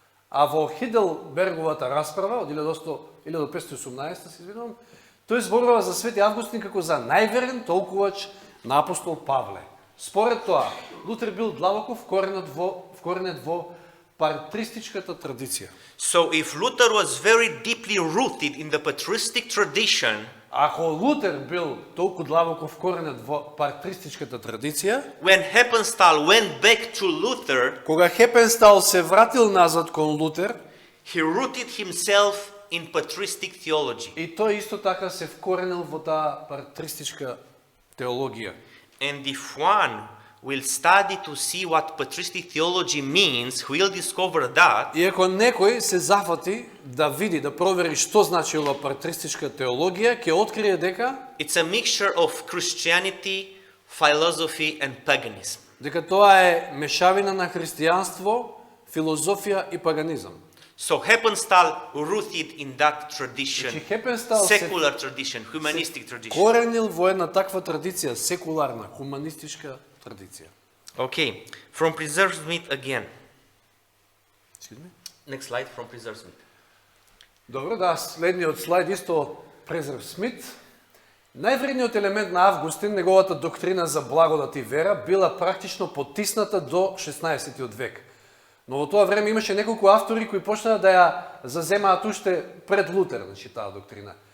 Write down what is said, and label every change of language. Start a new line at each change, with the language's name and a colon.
Macedonian: А во Хиделберговата расправа од 1518, се извинувам, тој зборува за свети Августин како за најверен толкувач на апостол Павле. Според тоа, Лутер бил длабоко вкоренет во патристичката традиција.
English: So if Luther was very deeply rooted in the patristic tradition,
Macedonian: Ако Лутер бил толку длабоко вкоренет во патристичката традиција,
English: when Heppenstall went back to Luther,
Macedonian: кога Хепенстал се вратил назад кон Лутер,
English: he rooted himself in patristic theology.
Macedonian: и тој исто така се вкоренил во таа патристичка теологија.
English: And if one will study to see what patristic theology means, we'll discover that
Macedonian: И ако некој се зафати да види, да провери што значи ова патристичка теологија, ќе открие дека
English: it's a mixture of Christianity, philosophy and paganism.
Macedonian: тоа е мешавина на христијанство, филозофија и паганизам.
English: So Heppenstall rooted in that tradition,
Macedonian: Значи Хепенстал се
English: secular tradition, humanistic tradition.
Macedonian: коренил во една таква традиција, секуларна, хуманистичка традиција.
English: Okay, from Preserve Smith again. Next slide from Preserve Smith.
Macedonian: Добро, да, следниот слайд исто од Презерв Смит. Највредниот елемент на Августин, неговата доктрина за благодат и вера, била практично потисната до 16 век. Но во тоа време имаше неколку автори кои почнаа да ја заземаат уште пред Лутер, значи таа доктрина.